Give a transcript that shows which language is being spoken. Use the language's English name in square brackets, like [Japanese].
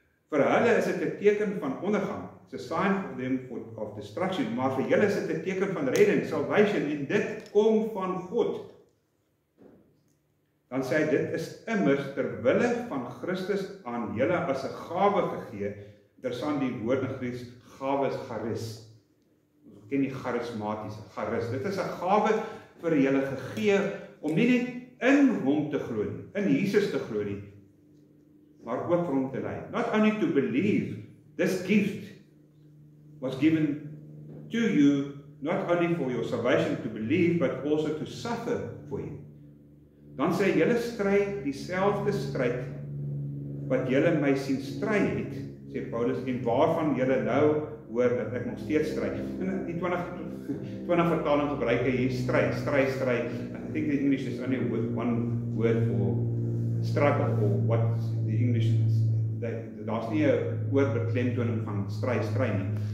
[Afrikaans] Vir hulle is dit 'n teken van ondergang. [English] It's a sign for them of destruction. [Afrikaans] Maar vir julle is dit 'n teken van redding, salvation, en dit kom van God. Dan sê hy, dit is immers ter wille van Christus aan julle as 'n gawe gegee. Interessant, die woord in Grieks, gawe is charis. Ons ken die charismatiese, charis. Dit is 'n gawe vir julle gegee, om nie net in hom te glo nie, in Jesus te glo nie, maar ook vir hom te lei. [English] Not only to believe, this gift was given to you, not only for your salvation to believe, but also to suffer for you. [Afrikaans] Dan sê hy, julle stry dieselfde stryd, wat julle my sien stry het, sê Paulus, en waarvan julle nou hoor dat ek nog steeds stry. En die 20 vertaling gebruik hy hier stry. [English] I think the English is only one word for struggle, or what the English is. [Afrikaans] Daar's nie 'n woord beklemtoning van stry nie.